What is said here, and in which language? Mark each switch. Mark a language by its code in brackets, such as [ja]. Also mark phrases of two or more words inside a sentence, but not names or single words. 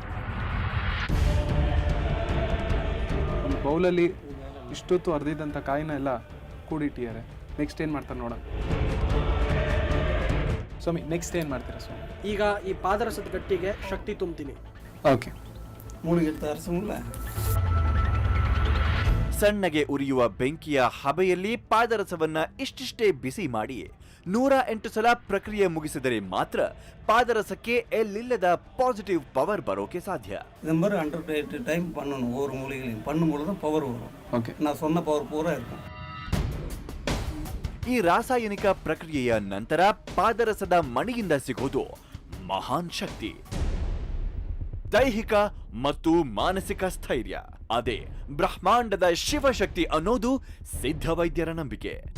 [kn] ಒಂದು ಬೌಲಲ್ಲಿ ಇಷ್ಟೊತ್ತು ಅರ್ದಿದ್ದಂಥ ಕಾಯಿನ ಎಲ್ಲ ಕೂಡಿಟ್ಟಿದ್ದಾರೆ. ನೆಕ್ಸ್ಟ್ ಏನು ಮಾಡ್ತಾರೆ ನೋಡೋಣ ಸ್ವಾಮಿ. ನೆಕ್ಸ್ಟ್ ಏನು ಮಾಡ್ತೀರಾ ಸ್ವಾಮಿ? ಈಗ ಈ ಪಾದರಸದ ಗಟ್ಟಿಗೆ ಶಕ್ತಿ ತುಂಬ್ತೀನಿ. ಓಕೆ, [ta] மூலிகை அரசுங்கள [kn] ಸಣ್ಣಗೆ ಉರಿಯುವ ಬೆಂಕಿಯ ಹಬೆಯಲ್ಲಿ ಪಾದರಸವನ್ನ ಇಷ್ಟಿಷ್ಟೇ ಬಿಸಿ ಮಾಡಿ 108 ಸಲ ಪ್ರಕ್ರಿಯೆ ಮುಗಿಸಿದರೆ ಮಾತ್ರ ಪಾದರಸಕ್ಕೆ ಎಲ್ಲಿಲ್ಲದ [en] positive power [kn] ಬರೋಕೆ ಸಾಧ್ಯ. [ta] இது மாதிரி 108 டைம் பண்ணணும். ஒவ்வொரு மூலிகையும் பண்ணும்போது தான் பவர் வரும். [kn] ಓಕೆ, [ta] நான் சொன்ன பவர் பூரா இருக்கும். [kn] ಈ ರಾಸಾಯನಿಕ ಪ್ರಕ್ರಿಯೆಯ ನಂತರ ಪಾದರಸದ ಮಣಿಯಿಂದ ಸಿಗೋದು ಮಹಾನ್ ಶಕ್ತಿ, ದೈಹಿಕ ಮತ್ತು ಮಾನಸಿಕ ಸ್ಥೈರ್ಯ. ಅದೇ ಬ್ರಹ್ಮಾಂಡದ ಶಿವಶಕ್ತಿ ಅನ್ನೋದು ಸಿದ್ಧ ವೈದ್ಯರ ನಂಬಿಕೆ.